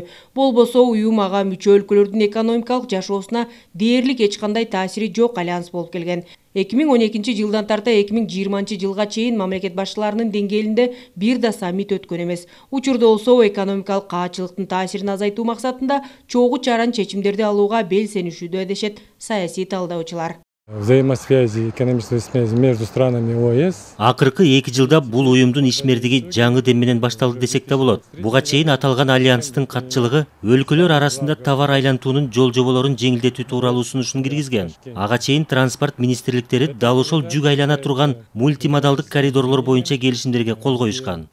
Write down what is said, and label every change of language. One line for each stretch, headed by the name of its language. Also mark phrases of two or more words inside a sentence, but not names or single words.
Kyrgyz: Болбосо уюм ага мүчө өлкөлөрдүн экономикалык жашоосуна дээрлик эч кандай таасири жок альянс болуп келген. 2012 жылдан тарта 2020 жылга чейин мамлекет башчыларынын деңгээлинде бир да саммит өткөн эмес. Учурда болсо экономикалык каачылыктын таасирин азайтуу максатында чогуу чаран чечимдерди алууга белсенишүүдө дешет саясий талдаучулар.
Russian: Взаимосвязи, экономической связи между странами ОЭС.
Kyrgyz: Акыркы 2 жылда бул уюмдун ишмердиги жаңы дем менен башталды десек да болот. Буга чейин аталган альянстын катчылыгы өлкөлөр арасында товар айлантуунун жол жоболорун жеңилдетүү тууралуу сунушун киргизген. Ага чейин транспорт министрликтери дал ошол жүк айлана турган мультимодалдык коридорлор боюнча келишимдерге кол коюшкан.